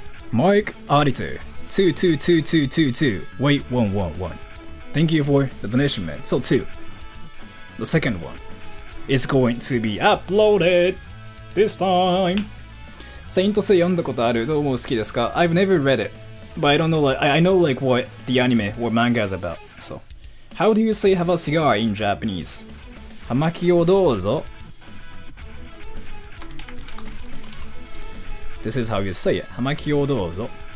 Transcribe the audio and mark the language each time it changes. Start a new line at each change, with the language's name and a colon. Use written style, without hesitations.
English: Mark Auditor 222222. Wait 111. Thank you for the donation, man. So 2. The second one is going to be uploaded this time.
Japanese: Saint Seiya 読んだことある？どうも好きですか?
English: I've never read it, but I don't know like I know like what the anime or manga is about. So, how do you say have a cigar in Japanese?
Japanese: Hamaki o douzo.
English: This is how you say it.
Japanese: Hamaki o douzo.